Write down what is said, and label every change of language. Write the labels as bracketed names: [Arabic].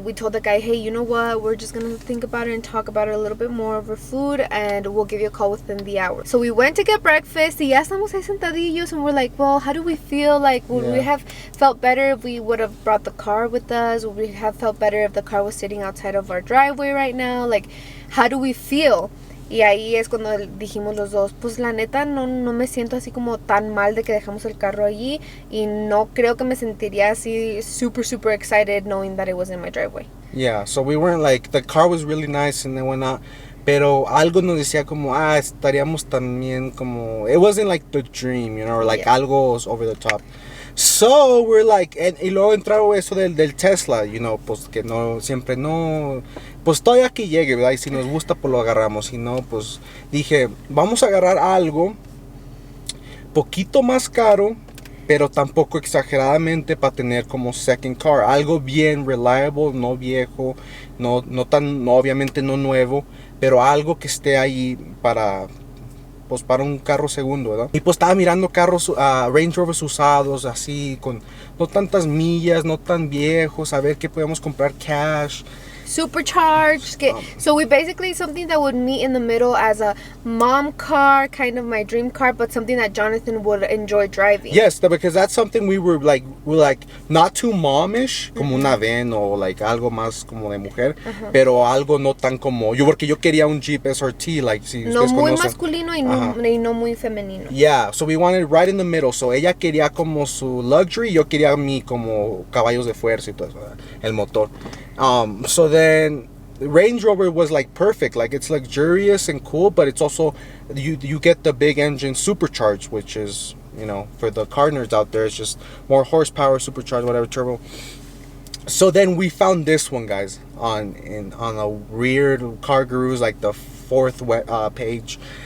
[English] We told the guy, hey, you know what? We're just going to think about it and talk about it a little bit more over food, and we'll give you a call within the hour. So we went to get breakfast, [Spanish] y ya estamos ahí sentadillos, [English] and we're like, well, how do we feel? Like, would we have felt better if we would have brought the car with us? Would we have felt better if the car was sitting outside of our driveway right now? Like, how do we feel? [Spanish] Y ahí es cuando dijimos los dos, pues la neta no me siento así como tan mal de que dejamos el carro allí, y no creo que me sentiría así [English] super excited knowing that it was in my driveway. Yeah, so we weren't like, the car was really nice and whatnot, [Spanish] pero algo nos decía como, estaríamos también como, [English] it wasn't like the dream, or like algo over the top. So we're like, [Spanish] y luego entró eso del Tesla, pues que no, siempre no, pues todavía que llegue, ¿verdad? Y si nos gusta, pues lo agarramos. Si no, pues dije, vamos a agarrar algo poquito más caro, pero tampoco exageradamente para tener como second car. Algo bien reliable, no viejo, no tan, obviamente no nuevo, pero algo que esté ahí para pues para un carro segundo, ¿verdad? Y pues estaba mirando carros, Range Rovers usados, así, con no tantas millas, no tan viejos, a ver qué podíamos comprar cash. [English] Supercharged. So we basically something that would meet in the middle as a mom car, kind of my dream car, but something that Jonathan would enjoy driving. Yes, because that's something we're like not too momish, [Spanish] como una van o like algo más como de mujer, pero algo no tan como yo, porque yo quería un Jeep SRT, like si no ustedes muy conocen. masculino y no muy femenino. [English] Yeah, so we wanted right in the middle. [Spanish] So ella quería como su luxury, yo quería mi como caballos de fuerza y todo eso, el motor. [English] So then Range Rover was like perfect. Like it's luxurious and cool, but it's also you get the big engine supercharged, which is, you know, for the car nerds out there, it's just more horsepower, supercharged, whatever, turbo. So then we found this one, guys, on a weird Car Gurus, like the fourth page.